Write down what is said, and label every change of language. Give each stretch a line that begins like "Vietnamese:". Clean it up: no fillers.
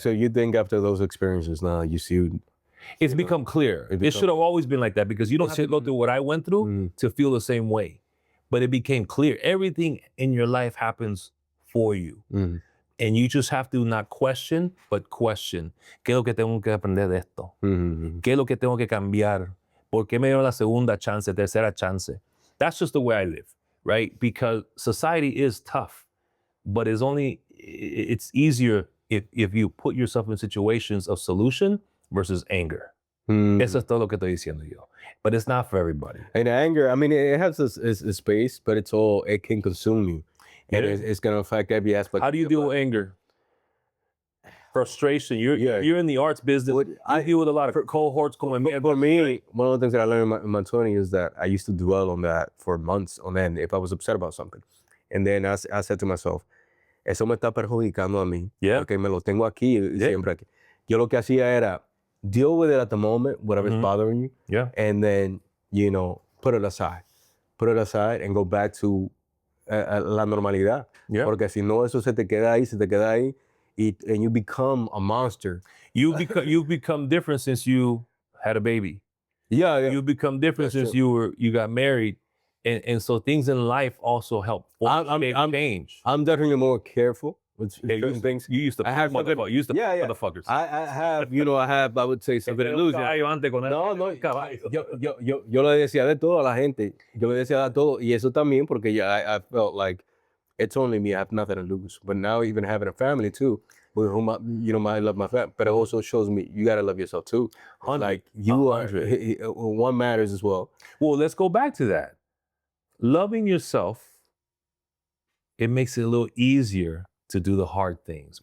English: So you think after those experiences now, you see... It's become clear. It should have always been like that because you don't have to go through what I went through to feel the same way. But it became clear. Everything in your life happens for you. And you just have to not question, but question.
Spanish: ¿Qué es lo que tengo que aprender de esto? ¿Qué es lo que tengo que cambiar? ¿Por qué me dieron la segunda chance, tercera chance?
English: That's just the way I live, right? Because society is tough, but it's easier if you put yourself in situations of solution versus anger.
Spanish: Eso es todo lo que estoy diciendo yo.
English: But it's not for everybody. And anger, I mean, it has a space, but it can consume you. And it's going to affect every aspect. How do you deal with anger? Frustration. You're in the arts business. I deal with a lot of cohorts going. For me, one of the things that I learned in my 20s is that I used to dwell on that for months on end if I was upset about something. And then I said to myself,
Spanish: eso me está perjudicando a mí. Porque me lo tengo aquí siempre aquí. Yo lo que hacía era
English: deal with it at the moment, whatever's bothering you. Yeah. And then, put it aside. Put it aside and go back to
Spanish: la normalidad.
English: Yeah.
Spanish: Porque si no, eso se te queda ahí,
English: and you become a monster. You've become different since you had a baby. Yeah. You've become different since you got married. And so things in life also help change. I'm definitely more careful with certain things. You used to motherfuckers. You used to motherfuckers. I have, I would say something illusion.
Spanish: No, yo le decía de todo a la gente. Yo le decía de todo. Y eso también porque
English: I felt like it's only me. I have nothing to lose. But now even having a family too, with whom I love my family, but it also shows me you gotta love yourself too. Like you are, one matters as well. Well, let's go back to that. Loving yourself, it makes it a little easier to do the hard things.